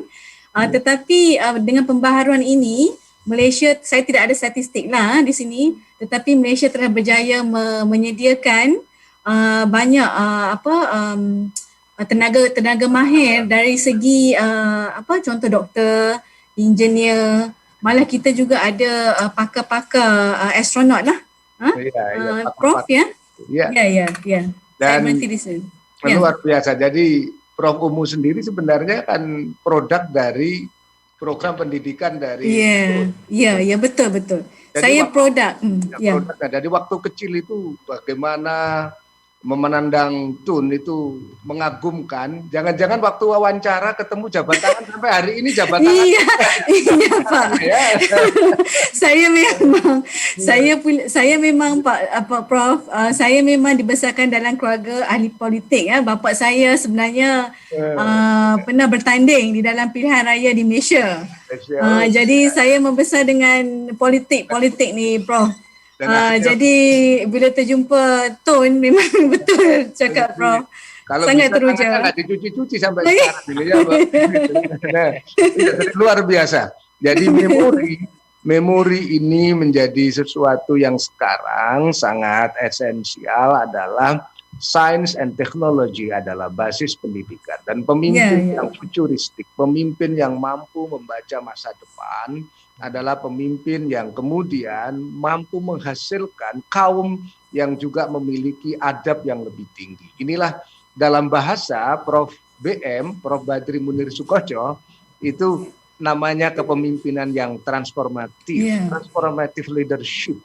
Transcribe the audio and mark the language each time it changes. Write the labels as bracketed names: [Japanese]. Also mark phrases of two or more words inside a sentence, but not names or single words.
[Malay] Tetapi dengan pembaharuan ini, Malaysia, saya tidak ada statistik lah di sini, tetapi Malaysia telah berjaya menyediakan banyak tenaga mahir dari segi contoh doktor, engineer, malah kita juga ada pakar-pakar astronot lah. [Indonesian] Prof ya? [Malay] Ya. Saya Dan berhenti di sini. [Indonesian] luar biasa. Jadi Prof Umu sendiri sebenarnya kan produk dari program pendidikan dari [Malay] Ya, betul. [Indonesian] Jadi [Malay] Saya produk. [Indonesian] Produknya. Dari waktu kecil itu bagaimana memandang Tun itu mengagumkan. Jangan-jangan waktu wawancara ketemu jabat tangan sampai hari ini jabat tangan. [Malay] Iya Pak. Saya memang Pak Prof, saya memang dibesarkan dalam keluarga ahli politik ya. Bapa saya sebenarnya pernah bertanding di dalam pilihan raya di Malaysia. Jadi saya membesar dengan politik ni Prof. Jadi bila terjumpa Tun memang betul cakap Prof. [Indonesian] Kalau [Malay] sangat [Indonesian] bisa [Malay] teruja. [Indonesian] nggak dicuci-cuci sampai sekarang ya, nah, luar biasa. Jadi memori ini menjadi sesuatu yang sekarang sangat esensial adalah [English] science and technology [Indonesian] adalah basis pendidikan dan pemimpin yang futuristik, pemimpin yang mampu membaca masa depan adalah pemimpin yang kemudian mampu menghasilkan kaum yang juga memiliki adab yang lebih tinggi. Inilah dalam bahasa Prof Badri Munir Sukoco itu namanya kepemimpinan yang transformatif, [English] transformative leadership.